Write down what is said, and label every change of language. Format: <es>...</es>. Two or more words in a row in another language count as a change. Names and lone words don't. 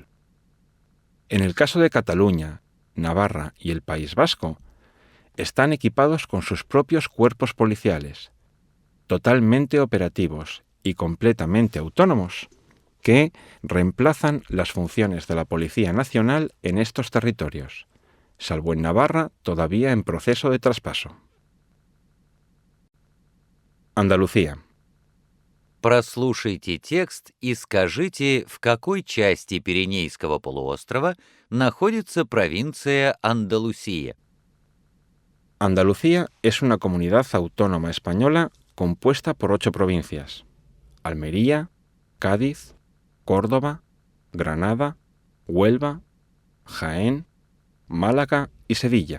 <es>En el caso de Cataluña, Navarra y el País Vasco, están equipados con sus propios cuerpos policiales, totalmente operativos y completamente autónomos, que reemplazan las funciones de la Policía Nacional en estos territorios, salvo en Navarra todavía en proceso de traspaso. Andalucía.</es> <ru>Прослушайте текст и скажите, в какой части Пиренейского полуострова находится провинция Андалусия.</ru> <es>Andalucía es una comunidad autónoma española compuesta por 8 provincias: Almería, Cádiz, Córdoba, Granada, Huelva, Jaén, Málaga y Sevilla.</es>